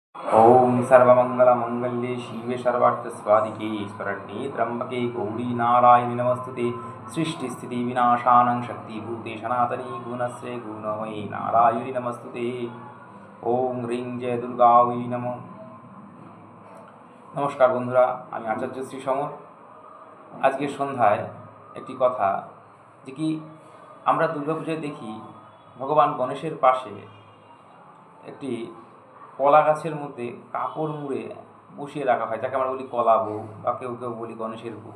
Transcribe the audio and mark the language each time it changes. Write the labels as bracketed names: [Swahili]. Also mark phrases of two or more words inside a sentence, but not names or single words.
[Sanskrit] ओम सर्वमंगलमांगल्ये शिवे सर्वार्थसाधिके शरण्ये त्र्यंबके गौरी नारायणि नमस्तुते। सृष्टिस्थितिविनाशानं शक्तिभूते सनातनी गुणश्रे गुणमयी नारायणि नमस्तुते। ओम ह्रीं जय दुर्गायै नमः। [Bangla] নমস্কার বন্ধুরা, আমি আচার্য শ্রী সমর। আজকের সন্ধ্যায় একটি কথা, যে কি আমরা দুর্গাপূজায় দেখি ভগবান গণেশের পাশে একটি কলা গাছের মধ্যে কাপড় মুড়ে বসিয়ে রাখা হয়, যাকে আমরা বলি কলা বউ বা কেউ কেউ বলি গণেশের বউ।